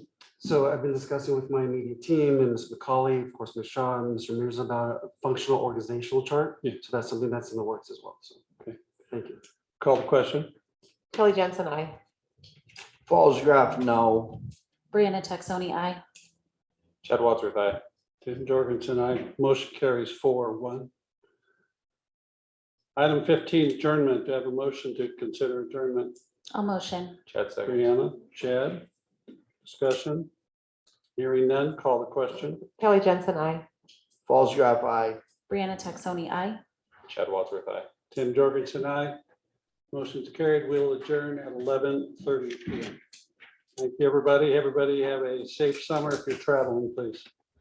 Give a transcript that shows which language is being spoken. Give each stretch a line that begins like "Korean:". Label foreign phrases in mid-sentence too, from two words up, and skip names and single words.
English: So I've been discussing with my immediate team and Ms. McCauley, of course, Ms. Shaw and Mr. Mears about a functional organizational chart. Yeah. So that's something that's in the works as well. So, okay, thank you. Call the question. Kelly Jensen, I. Falls Graph, no. Brianna Texoni, I. Chad Wadsworth, aye. Tim Jorgensen, aye. Motion carries 4-1. Item 15, adjournment. Do I have a motion to consider adjournment? I'll motion. Chad second. Brianna, Chad, discussion? Hearing none, call the question. Kelly Jensen, I. Falls Graph, aye. Brianna Texoni, aye. Chad Wadsworth, aye. Tim Jorgensen, aye. Motion's carried. We'll adjourn at 11:30 p.m. Thank you, everybody. Everybody have a safe summer if you're traveling, please.